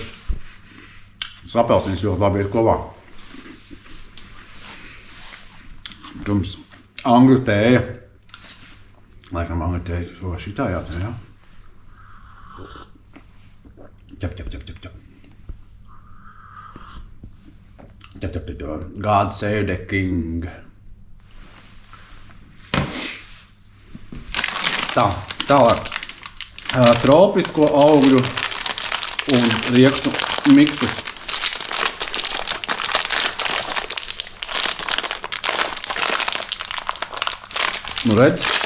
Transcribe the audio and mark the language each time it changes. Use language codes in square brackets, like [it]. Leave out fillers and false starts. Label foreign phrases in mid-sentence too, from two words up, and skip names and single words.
[lv] Apelsīns ļoti labi iet kopā. Protams, angļu tēja. Laikam angļu tēja, šitā jācer, jā? Ķep. [en] God save the king. [lv] Tālāk. Tropisko augļu un riekstu mikses. Nu redz.